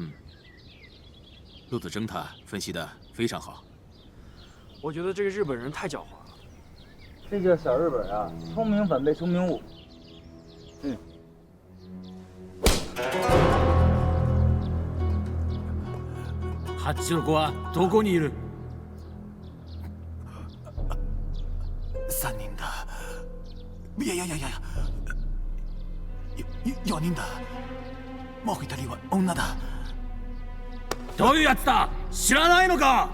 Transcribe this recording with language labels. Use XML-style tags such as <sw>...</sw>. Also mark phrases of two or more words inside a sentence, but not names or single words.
<zh>陆子征他分析的非常好。我觉得这个日本人太狡猾了。这就是小日本啊，聪明反被聪明误。</zh> <ja>八郎はどこにいる？3人だ。いや4人だ。もう1人は女だ。どういうやつだ？知らないのか？</ja>